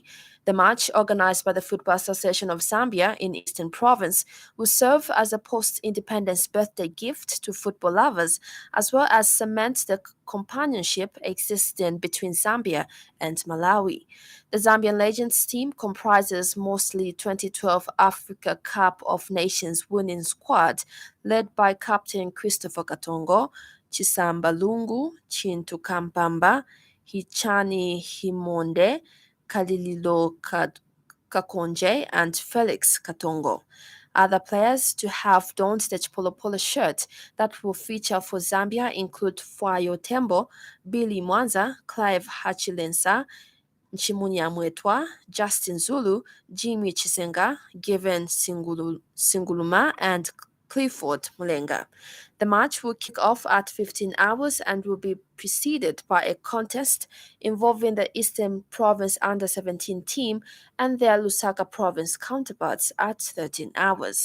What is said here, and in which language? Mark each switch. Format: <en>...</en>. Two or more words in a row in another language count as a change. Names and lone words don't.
<en>The match, organized by the Football Association of Zambia in Eastern Province, will serve as a post-independence birthday gift to football lovers, as well as cement the companionship existing between Zambia and Malawi. The Zambian Legends team comprises mostly 2012 Africa Cup of Nations winning squad, led by Captain Christopher Katongo, Chisamba Lungu, Chintu Kampamba, Hichani Himonde, Kalililo Kakonje, and Felix Katongo. Other players to have donned the Chipolopolo shirt that will feature for Zambia include Fwayo Tembo, Billy Mwanza, Clive Hachilensa, Nchimunya Mwetwa, Justin Zulu, Jimmy Chisenga, Given Singuluma, and Clifford Mulenga. The match will kick off at 15 hours and will be preceded by a contest involving the Eastern Province Under-17 team and their Lusaka Province counterparts at 13 hours.</en>